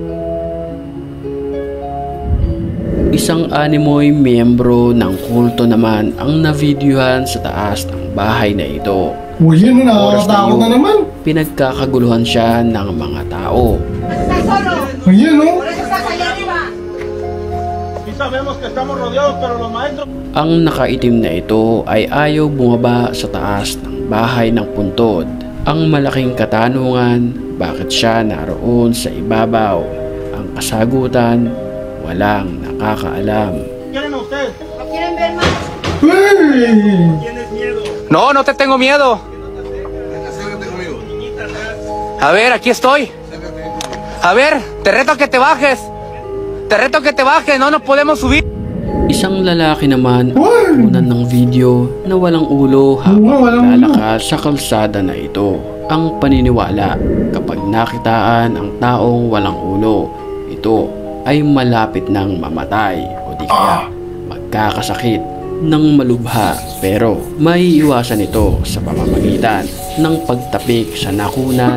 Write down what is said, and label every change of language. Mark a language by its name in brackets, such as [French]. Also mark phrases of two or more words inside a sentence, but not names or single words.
[Filipino] Isang animoy miyembro ng kulto naman ang navideohan sa taas ng bahay na ito. Uy, yun na, Oras nakakatakot na yun, naman. pinagkakaguluhan siya ng mga tao. Ayun, no? [Spanish] Y sabemos que estamos rodeados, pero los maestros... [Filipino] Ang nakaitim na ito ay ayaw bumaba sa taas ng bahay ng puntod. Ang malaking katanungan, bakit siya naroon sa ibabaw? Ang kasagutan, walang nakakaalam. [Spanish] ¿Quieren a ustedes? ¿No quieren ver más? Uy! ¿Tienes miedo? No, no te tengo miedo. A ver, aquí estoy. A ver, te reto a que te bajes. Te reto a que te bajes, no nos podemos subir. [Filipino] Isang lalaki naman ang unan ng video na walang ulo habang walang ulo. lalakad sa kalsada na ito. Ang paniniwala, kapag nakitaan ang taong walang ulo, ito ay malapit ng mamatay o di kaya magkakasakit ng malubha, pero may iwasan ito sa pamamagitan ng pagtapik sa nakunan